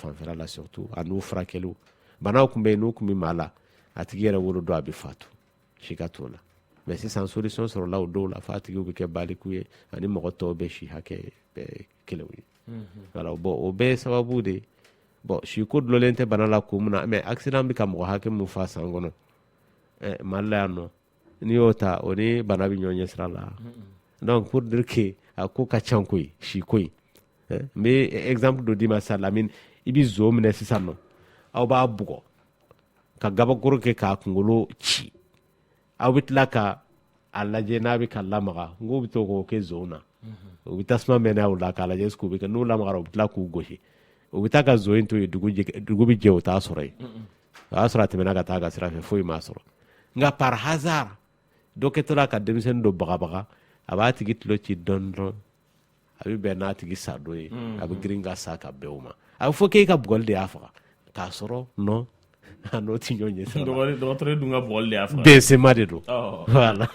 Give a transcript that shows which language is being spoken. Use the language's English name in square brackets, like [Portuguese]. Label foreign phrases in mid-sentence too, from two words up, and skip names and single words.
[Bambara] fanfɛla la surtout a n'u furakɛliw banaw tun bɛ yen n'u tun bɛ maa la a tigi yɛrɛ wolo don a bɛ fatu si ka t'o la mais sisan solution sɔrɔla o dɔw la f'a tigiw bɛ kɛ baliku ye ani mɔgɔ tɔw bɛ si hakɛ bɛɛ kelenw ye [French] voilà bon [Bambara] o bɛɛ ye sababu de bon si ko dulonlen tɛ bana la kun min na [French] mais accident [Bambara] bɛ ka mɔgɔ hakɛ min fa san kɔnɔ Mali la yan nɔ n'i y'o ta o ni bana bɛ ɲɔgɔn ɲɛ sira la [French] donc pour dire que [Bambara] a ko ka ca koyi si ko in n bɛ exemple dɔ d'i ma sisan Lamine i bɛ zo minɛ sisan nɔ aw b'a bugɔ ka gabakuru kɛ k'a kunkolo ci aw bɛ tila ka a lajɛ n'a bɛ ka lamaga n ko bɛ to k'o kɛ zo na u bɛ tasuma mɛnɛ o la k'a lajɛ [French] est-ce que [Bambara] u bɛ kɛ n'u lamagara u bɛ tila k'u gosi u bɛ taa ka zo in to yen dugu bɛ jɛ o t'a sɔrɔ yen o y'a sɔrɔ a tɛmɛna ka taa ka sira fɛ foyi m'a sɔrɔ nka [French] par hasard [Bambara] dɔ kɛtɔla ka denmisɛnnin dɔ bagabaga a b'a tigi tulo ci dɔɔnin dɔrɔn a bɛ bɛn n'a tigi sa dɔ ye a bɛ girin ka sa ka bɛn o ma a bɛ fɔ k'e ka bugɔli de y'a faga k'a sɔrɔ non a n'o ti ɲɔgɔn ɲɛ sira la dɔgɔtɔrɔ dun ka bugɔli de y'a faga bɛnsema de don voilà